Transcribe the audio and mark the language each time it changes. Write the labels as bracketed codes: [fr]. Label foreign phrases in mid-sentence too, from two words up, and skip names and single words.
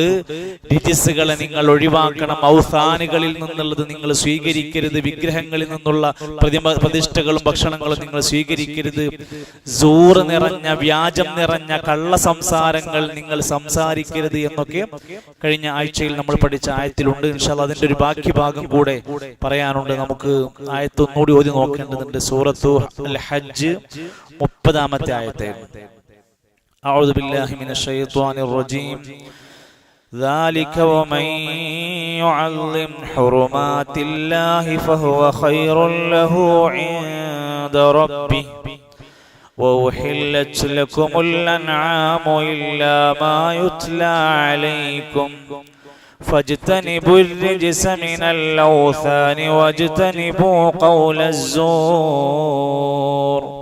[ml] രിജിസുകളെ നിങ്ങൾ ഒഴിവാക്കണം, ഔസാനുകളിൽ നിന്നുള്ളത് നിങ്ങൾ സ്വീകരിക്കരുത്, വിഗ്രഹങ്ങളിൽ നിന്നുള്ള പ്രതിഷ്ഠകളും ഭക്ഷണങ്ങളും നിങ്ങൾ സ്വീകരിക്കരുത്, സൂർ നിറഞ്ഞ വ്യാജം നിറഞ്ഞ കള്ള സംസാരങ്ങൾ നിങ്ങൾ സംസാരിക്കരുത് എന്നൊക്കെ കഴിഞ്ഞ ആഴ്ചയിൽ നമ്മൾ പഠിച്ച ആയത്തിലുണ്ട്. [ar] إن شاء الله [ml] അതിന്റെ ഒരു ബാക്കി ഭാഗം കൂടെ പറയാനുണ്ട്. നമുക്ക് ആയത്ത് ഒന്നുകൂടി ഓതി നോക്കേണ്ടതുണ്ട്. സൂറത്തു അൽ ഹജ്ജ് 30-ാമത്തെ ആയത്ത്. [ar] أعوذ بالله من الشيطان الرجيم. ذلك ومن يعظم حرمات الله فهو خير له عند ربه وأحلت لكم الأنعام إلا ما يتلى عليكم فاجتنبوا الرجس من الأوثان واجتنبوا قول الزور